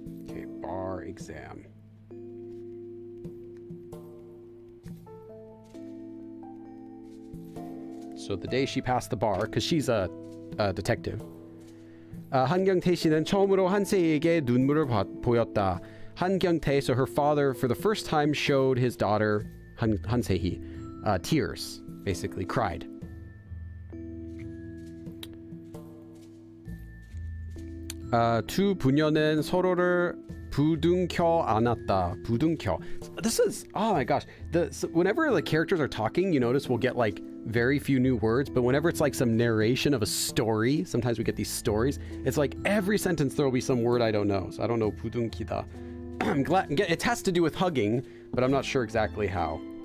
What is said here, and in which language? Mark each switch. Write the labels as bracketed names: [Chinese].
[English] Okay, bar exam. So the day she passed the bar, because she's a detective. [Korean] 한경태 씨는 처음으로 한세희에게 눈물을 보였다. [English] 한경태, so her father, for the first time, showed his daughter 한세희 tears, basically cried. [Korean] 두 부녀는 서로를 부둥켜 안았다. 부둥켜. [English] This is, oh my gosh. Whenever the characters are talking, you notice we'll get like very few new words, but whenever it's like some narration of a story, sometimes we get these stories, it's like every sentence there will be some word I don't know. So I don't know 부둥키다. I'm glad it has to do with hugging, but I'm not sure exactly how.